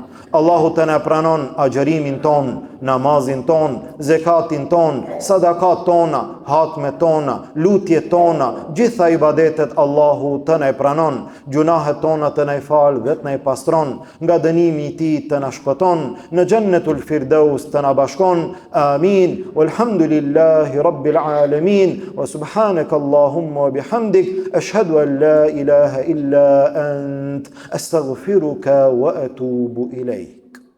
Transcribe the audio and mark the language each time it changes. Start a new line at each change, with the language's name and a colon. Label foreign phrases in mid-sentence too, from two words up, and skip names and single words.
Albanian: Allahu të ne pranon agjërimin ton, namazin ton, zekatin ton, sadakat tona, hatmet tona, lutjet tona, gjitha ibadetet Allahu të ne pranon. Gjunahet tona të ne fal dhe të ne pastron, nga dënimi i tij të na shpëton, në Jannatul Firdaus të na bashkon. Amin.
Arabic: والحمد لله رب العالمين وسبحانك اللهم وبحمدك أشهد أن لا إله إلا أنت أستغفرك وأتوب إليك.